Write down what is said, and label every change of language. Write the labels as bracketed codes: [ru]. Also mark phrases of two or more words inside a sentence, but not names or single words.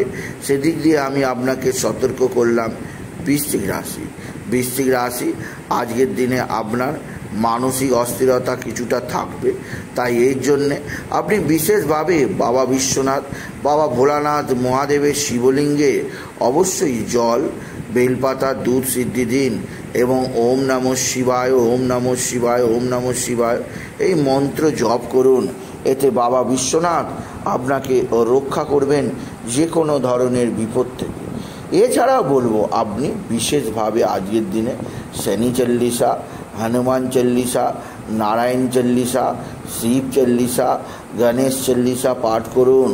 [bn] সেদিক দিয়ে আমি আপনাকে সতর্ক করলাম। বৃশ্চিক রাশি, বৃশ্চিক রাশি আজকের দিনে আপনার মানসিক অস্থিরতা কিছুটা থাকবে, তাই এর জন্যে আপনি বিশেষভাবে বাবা বিশ্বনাথ, বাবা ভোলানাথ মহাদেবের শিবলিঙ্গে অবশ্যই জল, বেলপাতা, দুধ সিদ্ধি দিন এবং [sa] ওম নমঃ শিবায়, ওম নমঃ শিবায়, ওম নমঃ শিবায় [bn] এই মন্ত্র জপ করুন। এতে বাবা বিশ্বনাথ আপনাকে রক্ষা করবেন যে কোনো ধরনের বিপদ থেকে। এছাড়াও বলবো, আপনি বিশেষভাবে আজকের দিনে শনি চল্লিশা, হনুমান চল্লিশা, নারায়ণ চল্লিশা, শিব চল্লিশা, গণেশ চল্লিশা পাঠ করুন।